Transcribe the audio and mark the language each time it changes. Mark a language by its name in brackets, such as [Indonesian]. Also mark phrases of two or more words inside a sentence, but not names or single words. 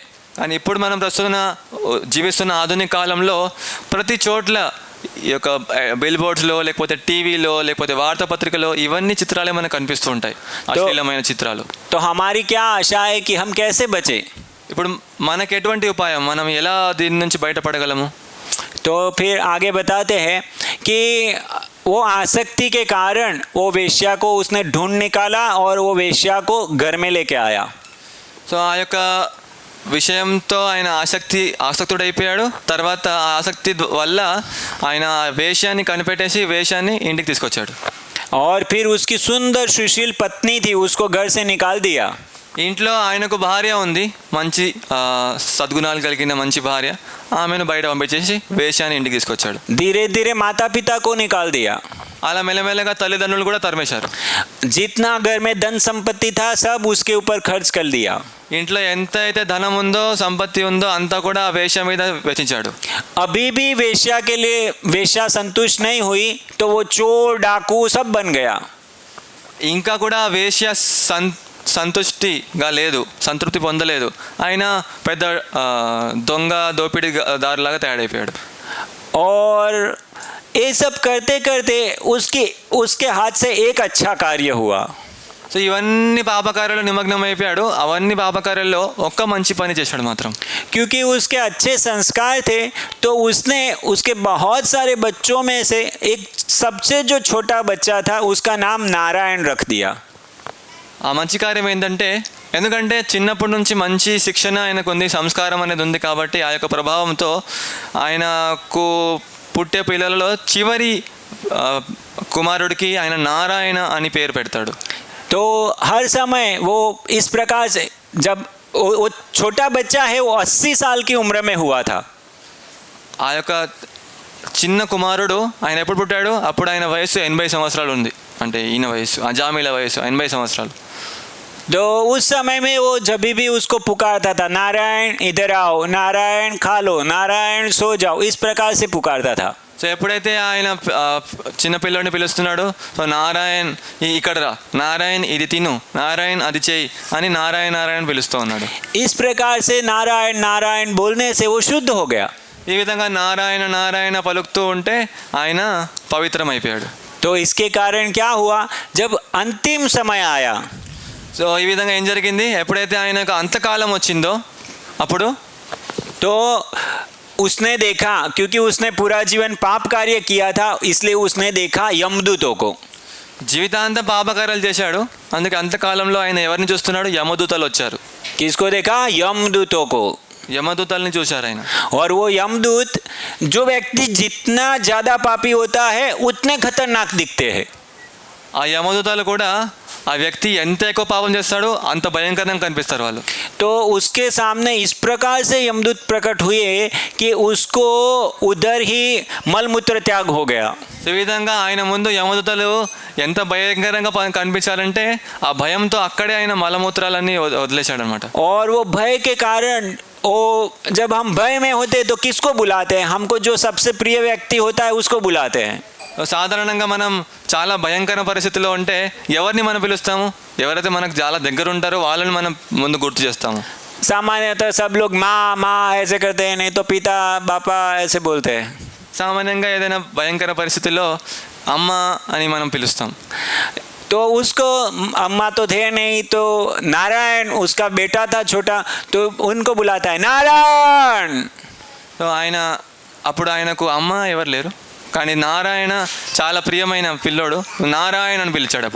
[Telugu] కానీ ఇప్పుడు మనం ప్రస్తుతం జీవిస్తున్న ఆధునిక కాలంలో ప్రతి చోట్ల ఈ యొక్క బిల్ బోర్డ్స్లో, లేకపోతే టీవీలో, లేకపోతే వార్తాపత్రికలో ఇవన్నీ చిత్రాలే మనకు కనిపిస్తూ ఉంటాయి, అశ్లీలమైన చిత్రాలు. [Hindi] तो हमारी क्या आशा है कि हम कैसे बचे? [Telugu] ఇప్పుడు మనకు ఎటువంటి ఉపాయం, మనం ఎలా దీని నుంచి బయటపడగలము? [Hindi] तो फिर आगे बताते हैं कि वो आसक्ति के कारण वो वेश्या को उसने ढूंढ निकाला और वो वेश्या को घर में लेके आया. [Telugu] సో ఆ యొక్క విషయంతో ఆయన ఆసక్తుడైపోయాడు. తర్వాత ఆ ఆసక్తి వల్ల ఆయన వేశ్యాన్ని కనిపెట్టేసి వేశ్యాన్ని ఇంటికి తీసుకొచ్చాడు. [Hindi] और फिर उसकी सुंदर सुशील पत्नी थी, उसको घर से निकाल दिया. [Telugu] ఇంట్లో ఆయనకు భార్య ఉంది, మంచి సద్గుణాలు కలిగిన మంచి భార్య. ఆమెను బయట పంపించేసి వేశ్యాన్ని ఇంటికి తీసుకొచ్చాడు. [Hindi] धीरे धीरे माता पिता को निकाल दिया. [Telugu] అలా మెల్లమెల్లగా తల్లిదండ్రులు కూడా తరిమేశారు. [Hindi] जितना घर में धन संपत्ति था सब उसके ऊपर खर्च कर दिया. [Telugu] ఇంట్లో ఎంత అయితే ధనం ఉందో, సంపత్తి ఉందో అంతా కూడా ఆ వేశ్య మీద వెచ్చించాడు. [Hindi] अभी भी वेश्या के लिए वेश्या संतुष्ट नहीं हुई तो वो चोर डाकू सब बन गया. [Telugu] ఇంకా కూడా ఆ వేశ్య సంతృష్టిగా లేదు, సంతృప్తి పొందలేదు. ఆయన పెద్ద దొంగ దోపిడీదారులాగా తయారైపోయాడు. [Hindi] और ये सब करते करते उसके हाथ से एक अच्छा कार्य हुआ. [Telugu] సో ఇవన్నీ పాపకార్యాలు నిమగ్నం అయిపోయాడు. అవన్నీ పాపకార్యాల్లో ఒక్క మంచి పని చేశాడు మాత్రం. [Hindi] क्योंकि उसके अच्छे संस्कार थे तो उसने उसके बहुत सारे बच्चों में से एक सबसे जो छोटा बच्चा था उसका नाम नारायण रख दिया. [Telugu] ఆ మంచి కార్యం ఏంటంటే, ఎందుకంటే చిన్నప్పటి నుంచి మంచి శిక్షణ ఆయనకు ఉంది, సంస్కారం అనేది ఉంది కాబట్టి ఆ యొక్క ప్రభావంతో ఆయనకు పుట్టే పిల్లలలో చివరి కుమారుడికి ఆయన నారాయణ అని పేరు పెడతాడు. [Hindi] तो हर समय वो इस प्रकार से, जब वो छोटा बच्चा है वो 80 साल की उम्र में हुआ था. [Telugu] ఆ యొక్క చిన్న కుమారుడు ఆయన ఎప్పుడు పుట్టాడు, అప్పుడు ఆయన వయసు 80 సంవత్సరాలు ఉంది. అంటే ఈయన వయసు, అజామిల వయసు 80 సంవత్సరాలు. [Hindi] तो उस समय में वो जब भी उसको पुकारता था, नारायण इधर आओ, नारायण खा लो, नारायण सो जाओ, इस प्रकार से पुकारता था। [Telugu] సో ఎప్పుడైతే ఆయన చిన్న పిల్లోడిని పిలుస్తున్నాడో సో నారాయణ్ ఇక్కడ రా, నారాయణ్ ఇది తిను, నారాయణ్ అది చేయి అని నారాయణ నారాయణ పిలుస్తూ ఉన్నాడు. [Hindi] इस प्रकार से नारायण नारायण बोलने से वो शुद्ध हो गया। [Telugu] ఈ విధంగా నారాయణ నారాయణ పలుకుతూ ఉంటే ఆయన పవిత్రమైపోయాడు. [Hindi] तो इसके कारण क्या हुआ, जब अंतिम समय आया, [Telugu] సో ఈ విధంగా ఏం జరిగింది, ఎప్పుడైతే ఆయనకు అంతకాలం వచ్చిందో అప్పుడు [Hindi] तो उसने देखा, क्योंकि उसने पूरा जीवन पाप कार्य किया था, इसलिए उसने देखा यमदूतों को। [Telugu] జీవితాంతం పాపకార్యాలు చేశాడు, అందుకే అంతకాలంలో ఆయన ఎవరిని చూస్తున్నాడు, యమదూతలు వచ్చారు. [Hindi] किसको देखा, यमदूतों को। [Telugu] యమదూతల్ని చూశారు ఆయన. [Hindi] और वो यमदूत, जो व्यक्ति जितना ज्यादा पापी होता है उतने खतरनाक दिखते हैं। [Telugu] ఆ యమదూతలు కూడా ఆ వ్యక్తి ఎంత ఎక్కువ పాపం చేస్తాడో అంత భయంకరంగా కనిపిస్తారు వాళ్ళు. [Hindi] तो उसके सामने इस प्रकार से यमदूत प्रकट हुए कि उसको उधर ही मलमूत्र त्याग हो गया। [Telugu] ఈ విధంగా ఆయన ముందు యమదూతలు ఎంత భయంకరంగా కనిపించాలంటే ఆ భయంతో అక్కడే ఆయన మలమూత్రాలన్నీ వదిలేశాడు అనమాట. [Hindi] और वो भय के कारण, ओ जब हम भय में होते तो किसको बुलाते हैं, हमको जो सबसे प्रिय व्यक्ति होता है उसको बुलाते हैं। [Telugu] సాధారణంగా మనం చాలా భయంకర పరిస్థితిలో ఉంటే ఎవరిని మనం పిలుస్తాము, ఎవరైతే మనకు చాలా దగ్గర ఉంటారో వాళ్ళని మనం ముందు గుర్తు చేస్తాము. [Hindi] सामान्यतः सब लोग माँ माँ ऐसे करते हैं, नहीं तो पिता पापा ऐसे बोलते हैं। [Telugu] సామాన్యంగా ఏదైనా భయంకర పరిస్థితిలో అమ్మ అని మనం పిలుస్తాం. [Hindi] तो उसको अम्मा तो थे नहीं, तो नारायण उसका बेटा था छोटा, तो उनको बुलाता है नारायण। [Telugu] సో ఆయన అప్పుడు ఆయనకు అమ్మ ఎవరు లేరు, కానీ నారాయణ చాలా ప్రియమైన పిల్లోడు నారాయణ అని పిలిచాడు అప్పుడు.